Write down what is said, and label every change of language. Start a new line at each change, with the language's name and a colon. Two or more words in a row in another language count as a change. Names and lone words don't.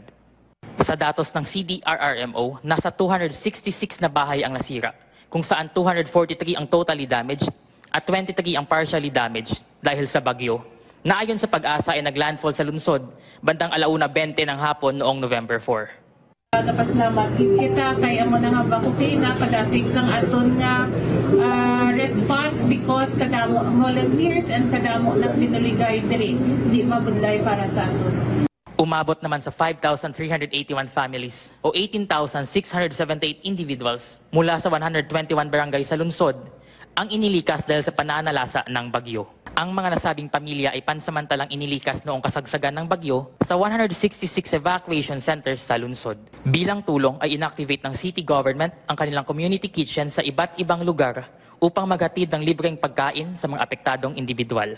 Filipino: Sa datos ng CDRRMO, nasa 266 na bahay ang nasira, kung saan 243 ang
English: totally damaged
Filipino: at 23 ang
English: partially damaged
Filipino: dahil sa bagyo, na ayon sa Pag-asa ay naglandfall sa lungsod bandang 1:20 ng hapon noong November 4.
Hiligaynon: Napasalamat kita kay amo na nga bakupay na kadasig sang aton nga response because kadamo ang volunteers and kadamo na pinuligay diri di mabudlay para sa aton.
Filipino: Umabot naman sa 5,381 families o 18,678 individuals mula sa 121 barangay sa lungsod ang inilikas dahil sa pananalasa ng bagyo. Ang mga nasabing pamilya ay pansamantalang inilikas noong kasagsagan ng bagyo sa 166
English: evacuation centers
Filipino: sa lungsod. Bilang tulong ay inactivate ng
English: city government
Filipino: ang kanilang
English: community kitchen
Filipino: sa iba't ibang lugar upang maghatid ng libreng pagkain sa mga apektadong individual.